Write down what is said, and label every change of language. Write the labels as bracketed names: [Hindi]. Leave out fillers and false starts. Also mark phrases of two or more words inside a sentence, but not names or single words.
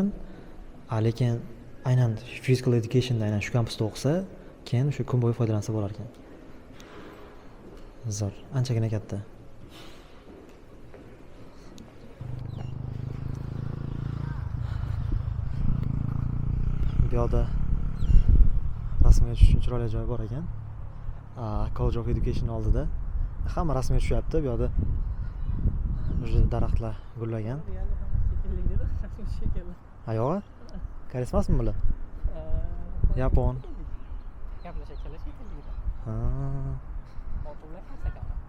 [Uzbek] Lekin aynan [English] physical educationda [Uzbek] aynan shu kampusda o'qisa, keyin shu kun bo'yi foydalansa bo'lar ekan. Zo'r, anchagina katta. Bu yoqda rasmga tushish uchun chiroyli joy bor ekan. College of Education oldida hamma rasmga tushyapti. Bu yoqda o'sha daraxtlar gullagan. Ha, yo'q. Koreys emasmi bular? Yapon. Gaplasha kelishib keldi. Ha. Otovlar qancha?